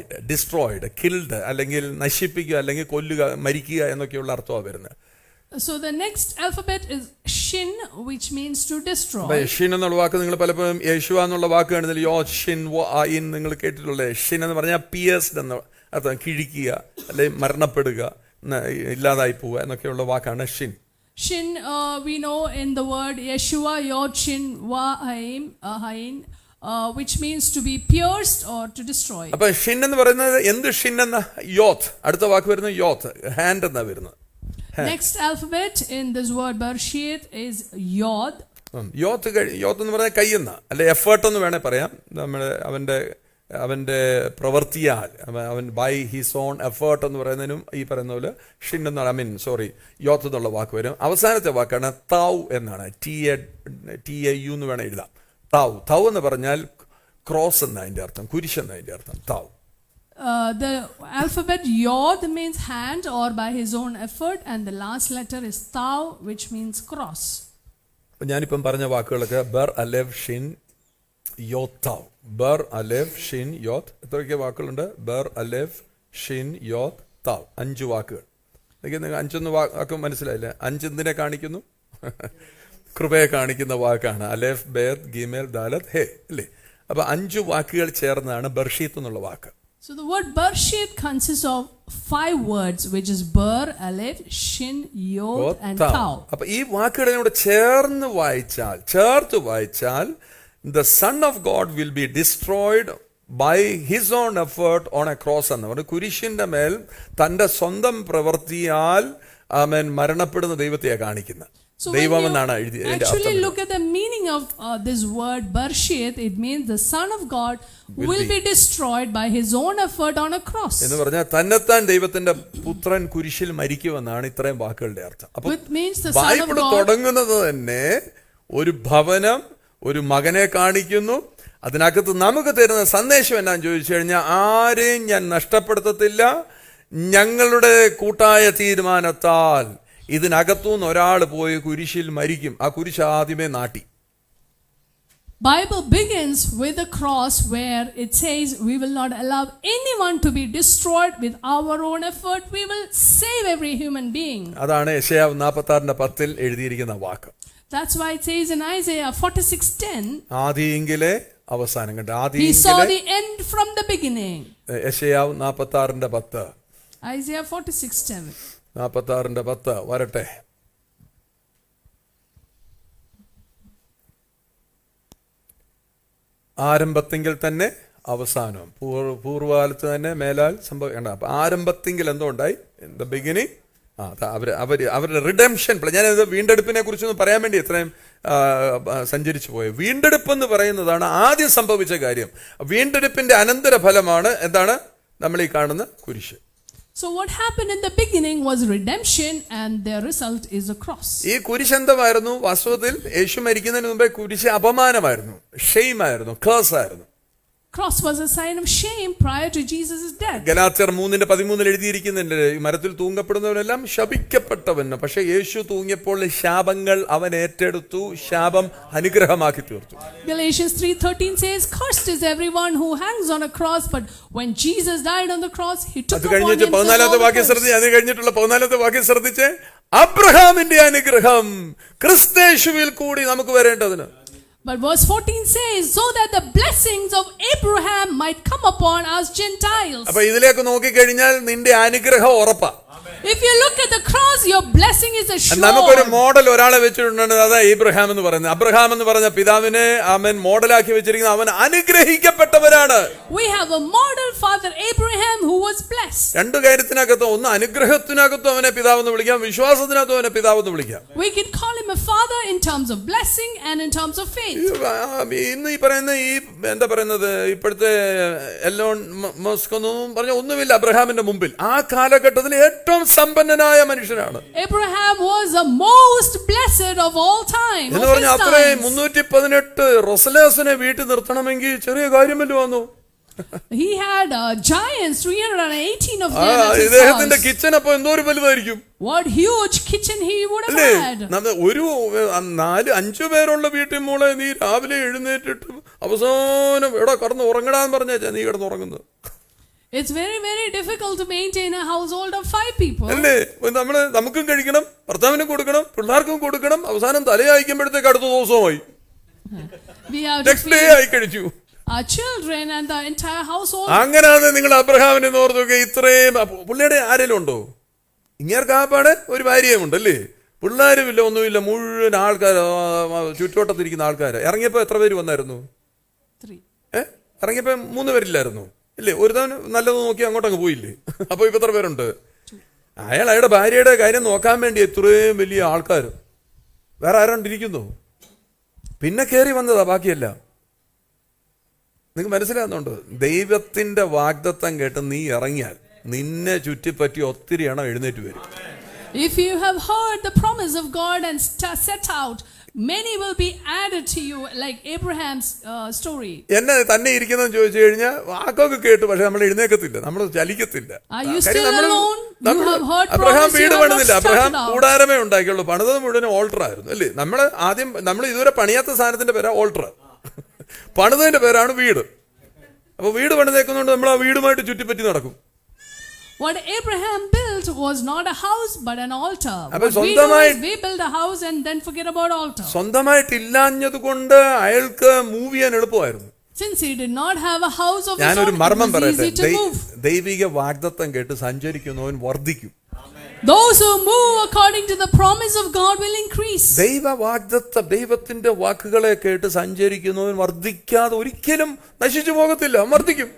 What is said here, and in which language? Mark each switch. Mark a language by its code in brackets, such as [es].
[ml] Destroyed, killed, അല്ലെങ്കിൽ നശിപ്പിക്കുക, അല്ലെങ്കിൽ കൊല്ലുക, മരിക്കുക എന്നൊക്കെയുള്ള അർത്ഥമാണ് വരുന്നത്. [en] So the next alphabet is Shin, which means to destroy. [ml] Shin എന്നുള്ള വാക്ക് നിങ്ങൾ പലപ്പോഴും യേശുവ എന്നുള്ള വാക്ക് കാണുന്നില്ല. യോ ഷിൻ ഇൻ നിങ്ങൾ കേട്ടിട്ടുള്ളത്. ഷിൻ എന്ന് പറഞ്ഞാൽ പിയേഴ്സ്ഡ് എന്ന അർത്ഥം, കിഴിക്കുക അല്ലെങ്കിൽ മരണപ്പെടുക, ഇല്ലാതായി പോവുക എന്നൊക്കെയുള്ള വാക്കാണ് shin. [en] Shin, we know in the word Yeshua, Yod Shin Wa Hain, which means to be pierced or to destroy. [ml] അപ്പൊ ഷിൻ എന്ന് പറയുന്നത് എന്ത്? ഷിൻ എന്ന യോത്ത്. അടുത്ത വാക്ക് വരുന്നത് യോത്ത്, ഹാൻഡ് എന്നാ വരുന്നത്. [en] Next alphabet in this word Bereshit is Yod. [ml] യോത്ത് എന്ന് പറഞ്ഞാൽ കൈ എന്ന, അല്ലെ എഫേർട്ട് എന്ന് വേണേ പറയാം. നമ്മുടെ അവന്റെ അവൻ്റെ പ്രവൃത്തിയാൽ, അവൻ [en] by his own effort [ml] എന്ന് പറയുന്നതിനും ഈ പറയുന്ന പോലെ ഷിൻ എന്നാണ്, യോത്ത് എന്നുള്ള വാക്ക് വരും. അവസാനത്തെ വാക്കാണ് തൗ എന്നാണ്, TAU എന്ന് വേണം എഴുതാം. തൗ എന്ന് പറഞ്ഞാൽ ക്രോസ് എന്ന അതിൻ്റെ അർത്ഥം, കുരിശ് എന്ന അതിൻ്റെ അർത്ഥം. തൗ [en] the alphabet Yod means hand or by his own effort, and the last letter is Tau, which means cross. [ml] അപ്പം ഞാനിപ്പം പറഞ്ഞ വാക്കുകളൊക്കെ ബർ അലെവ് ഷിൻ യോത്ത് തൗ. ബർ അലെവ് ഷിൻ യോത്ത്, എത്രയൊക്കെ വാക്കുകളുണ്ട്? ബർ അലെവ് ഷിൻ യോത്ത് തൗ, 5 വാക്കുകൾ. നിങ്ങൾ 5 വാക്ക് മനസ്സിലായില്ലേ? 5 എന്തിനെ കാണിക്കുന്നു? കൃപയെ കാണിക്കുന്ന വാക്കാണ്. അലെഫ്, ബേത്, ഗിമേൽ, ദാലത്ത്, ഹേ, അല്ലേ? അപ്പൊ 5 വാക്കുകൾ ചേർന്നാണ് ബർഷീത്ത് എന്നുള്ള വാക്ക്. [en] So the word Bershit consists of 5 words, which is Ber, Aleph, Shin, Yod and Tau. [ml] അപ്പൊ ഈ വാക്കുകളോട് ചേർത്ത് വായിച്ചാൽ [en] the Son of God will be destroyed by his own effort on a cross [ml] എന്ന് പറഞ്ഞു. കുരിശിന്റെ മേൽ തന്റെ സ്വന്തം പ്രവൃത്തിയാൽ അവൻ മരണപ്പെടുന്ന ദൈവത്തെയാണ് കാണിക്കുന്നത്. [en] So when you actually look at the meaning of this word Bershit, it means the Son of God will be destroyed by his own effort on a cross. [ml] എന്ന് പറഞ്ഞാൽ തന്നെത്താൻ ദൈവത്തിന്റെ പുത്രൻ കുരിശിൽ മരിക്കുമെന്നാണ് ഇത്രയും വാക്കുകളുടെ അർത്ഥം. അപ്പോൾ ബൈബിൾ തുടങ്ങുന്നത് തന്നെ ഒരു ഭവനം, ഒരു മകനെ കാണിക്കുന്നു. അതിനകത്ത് നമുക്ക് തരുന്ന സന്ദേശം എന്നാന്ന് ചോദിച്ചു കഴിഞ്ഞാൽ, ആരെയും ഞാൻ നഷ്ടപ്പെടുത്തത്തില്ല, ഞങ്ങളുടെ കൂട്ടായ തീരുമാനത്താൽ ഇതിനകത്തുനിന്ന് ഒരാൾ പോയി കുരിശിൽ മരിക്കും. ആ കുരിശ് ആദ്യമേ നാട്ടി. [en] Bible begins with the cross where it says we will not allow anyone to be destroyed with our own effort. We will save every human being. [ml] അതാണ് യെശയ്യാവ് 46:10 എഴുതിയിരിക്കുന്ന വാക്ക്. [en] That's why it says in Isaiah 46:10, [ml] ആദിയിങ്കിലെ അവസാനം കണ്ട, [en] he saw the end from the beginning. [ml] യെശയ്യാവ് 46:10, [en] Isaiah 46:10. [ml] 46:10 വരട്ടെ. ആരംഭത്തിങ്കിൽ തന്നെ അവസാനം, പൂർവ്വകാലത്ത് തന്നെ മേലാൽ സംഭവിക്കേണ്ട. അപ്പൊ ആരംഭത്തിങ്കിൽ എന്തോ ഉണ്ടായി, [en] In the beginning. [ml] അവരുടെ റിഡംഷൻ. ഞാനിത് വീണ്ടെടുപ്പിനെ കുറിച്ചൊന്ന് പറയാൻ വേണ്ടി ഇത്രയും സഞ്ചരിച്ചു പോയത്. വീണ്ടെടുപ്പ് എന്ന് പറയുന്നതാണ് ആദ്യം സംഭവിച്ച കാര്യം. വീണ്ടെടുപ്പിന്റെ അനന്തര ഫലമാണ് എന്താണ്? നമ്മൾ ഈ കാണുന്ന കുരിശ്. [en] So what happened in the beginning was redemption, and the result is a cross. [ml] ഈ കുരിശ് എന്തായിരുന്നു? വാസ്തവത്തിൽ യേശു മരിക്കുന്നതിന് മുമ്പേ കുരിശ് അപമാനമായിരുന്നു, ഷെയിം ആയിരുന്നു, കേഴ്സ് ആയിരുന്നു. [en] Cross was a sign of shame prior to Jesus' death. [ml] ഗലാത്യർ 3:13 എഴുതിയിരിക്കുന്നുണ്ട്, ഈ മരത്തിൽ തൂങ്ങപ്പെടുന്നവനെല്ലാം ശപിക്കപ്പെട്ടവന്. പക്ഷെ യേശു തൂങ്ങിയപ്പോൾ ശാപങ്ങൾ അവൻ ഏറ്റെടുത്തു, ശാപം അനുഗ്രഹമാക്കി തീർത്തു. [en] Galatians 3:13 says, "Cursed is everyone who hangs on a cross," but when Jesus died on the cross, he took upon himself all the curse. [ml] അത് കഴിഞ്ഞിട്ടുള്ള 14ാമത്തെ വാക്യം ശ്രദ്ധിച്ച്, അബ്രഹാമിന്റെ അനുഗ്രഹം ക്രിസ്തയേശുവിൽ കൂടി നമുക്ക് വരേണ്ടതിന്. [en] But verse 14 says, so that the blessings of Abraham might come upon us Gentiles. [ml] അപ്പോൾ ഇതിലേക്ക് നോക്കിക്കഴിഞ്ഞാൽ നിന്റെ അനുഗ്രഹം ഉറപ്പാ. [en] If you look at the cross, your blessing is assured. [ml] നമുക്കൊരു മോഡൽ ഒരാളെ വെച്ചിട്ടുണ്ട്, അതാ ഇബ്രാഹിം എന്ന് പറയുന്നത്. അബ്രഹാം എന്ന് പറഞ്ഞ പിതാവിനെ അവൻ മോഡലാക്കി വെച്ചിരിക്കുന്നത്, അവൻ അനുഗ്രഹിക്കപ്പെട്ടവനാണ്. [en] We have a model father Abraham who was blessed. [ml] രണ്ട് കാര്യത്തിനകത്തും, ഒന്ന് അനുഗ്രഹത്തിനകത്തും അവനെ പിതാവെന്ന് വിളിക്കാം, വിശ്വാസത്തിനകത്തും അവനെ പിതാവെന്ന് വിളിക്കാം. [en] We can call him a father in terms of blessing and in terms of faith. [ml] ഇന്ന് ഈ പറയുന്ന ഈ എന്താ പറയുന്നത്, ഇപ്പോഴത്തെ എലോൺ മസ്ക് ഒന്നും പറഞ്ഞ ഒന്നുമില്ല അബ്രഹാമിന്റെ മുമ്പിൽ. ആ കാലഘട്ടത്തിൽ ഏറ്റവും സമ്പന്നനായ മനുഷ്യനാണ്. [en] Abraham was the most blessed of all time. [ml] എന്ന് പറഞ്ഞ അത്രയും 318 റൊസലേസിനെ വീട്ടിൽ നിർത്തണമെങ്കിൽ ചെറിയ കാര്യമല്ലോ വന്നു. [en] He had giants, 318 of them. [ml] ഇദ്ദേഹത്തിന്റെ കിച്ചൺ അപ്പൊ എന്തോ ഒരു വലുതായിരിക്കും. [en] What huge kitchen he would have had. [ml] ഒരു 4-5 പേരുള്ള വീട്ടിൽ മോളെ നീ രാവിലെ എഴുന്നേറ്റിട്ട് അവസാനം എവിടെ കടന്ന് ഉറങ്ങടാന്ന് പറഞ്ഞാ നീ കിടന്ന് ഉറങ്ങുന്നത്. [en] It's very, very difficult to maintain a household of 5 people. [ml] അല്ലേ? നമുക്കും കഴിക്കണം, ഭർത്താവിനും കൊടുക്കണം, പിള്ളേർക്കും കൊടുക്കണം, അവസാനം തലയായിക്കുമ്പോഴത്തേക്ക് അടുത്ത ദിവസമായി [en] next day [ml] ആയി കഴിച്ചു. [en] Our children and the entire household. [ml] അങ്ങനെയാണ് നിങ്ങൾ അബ്രഹാമിനെ ഓർത്തൊക്കെ. ഇത്രയും പുള്ളിയുടെ ആരെങ്കിലും ഉണ്ടോ? ഇങ്ങേർക്കാപ്പാട് ഒരു ഭാര്യയുമുണ്ട് അല്ലേ? പിള്ളേരുമില്ല, ഒന്നുമില്ല, മുഴുവൻ ആൾക്കാർ ചുറ്റുവട്ടത്തിരിക്കുന്ന ആൾക്കാർ. ഇറങ്ങിയപ്പോ എത്ര പേര് വന്നായിരുന്നു? 3. ഇറങ്ങിയപ്പോ 3 പേരില്ലായിരുന്നു ഇല്ലേ? ഒരു തവണ നല്ലത് നോക്കി അങ്ങോട്ടങ്ങ് പോയില്ലേ? അപ്പൊ ഇപ്പൊ എത്ര പേരുണ്ട്? അയാളുടെ ഭാര്യയുടെ കാര്യം നോക്കാൻ വേണ്ടി എത്രയും വലിയ ആൾക്കാർ വേറെ ആരാണ്ടിരിക്കുന്നു. പിന്നെ കയറി വന്നതാ ബാക്കിയല്ല. നിങ്ങൾക്ക് മനസ്സിലാകുന്നുണ്ടോ? ദൈവത്തിന്റെ വാഗ്ദത്തം കേട്ട് നീ ഇറങ്ങിയാൽ നിന്നെ ചുറ്റിപ്പറ്റി ഒത്തിരി എണ്ണം എഴുന്നേറ്റ് വരും. [en] If you have heard the promise of God and set out, many will be added to you, like Abraham's story. [ml] എന്നെ തന്നെ ഇരിക്കുന്നതെന്ന് ചോദിച്ചു കഴിഞ്ഞാൽ വാക്കൊക്കെ കേട്ടു, പക്ഷെ നമ്മൾ എഴുന്നേക്കത്തില്ല, നമ്മൾ ചലിക്കത്തില്ല. [en] Are you still alone? You have heard [ml] Abraham [en] promise, you [ml] വീട് [en] have not [ml] പണിതില്ല, Abraham [en] started out. [ml] കൂടാരമേ ഉണ്ടാക്കിയുള്ളൂ. പണിതത് മുഴുവൻ ഓൾട്ടർ ആയിരുന്നു അല്ലേ? നമ്മൾ ഇതുവരെ പണിയാത്ത സാധനത്തിന്റെ പേരാ ഓൾട്ടർ, പണിതതിന്റെ പേരാണ് വീട്. അപ്പൊ വീട് പണിതേക്കുന്നതുകൊണ്ട് നമ്മൾ ആ വീടുമായിട്ട് ചുറ്റിപ്പറ്റി നടക്കും. [en] What Abraham built was not a house but an altar. [ml] അപ്പോൾ [en] What we do is we build a house and then forget about altar. [ml] സ്വന്തമായിട്ടില്ലാഞ്ഞത് കൊണ്ട് അയാൾക്ക് മൂവ് ചെയ്യാൻ എളുപ്പമായിരുന്നു. [en] Since he did not have a house of his [ml] ഞാനൊരു [en] own, [ml] മർമ്മം [en] it was [ml] പറയട്ടെ, [en] easy to move. [ml] ദൈവിക വാഗ്ദത്തം കേട്ട് സഞ്ചരിക്കുന്നവൻ വർദ്ധിക്കും. [en] Those who move according to the promise of God will increase. [ml] ദൈവത്തിന്റെ വാക്കുകളെ കേട്ട് സഞ്ചരിക്കുന്നവൻ വർദ്ധിക്കാതെ ഒരിക്കലും നശിച്ചു പോകത്തില്ല, വർദ്ധിക്കും.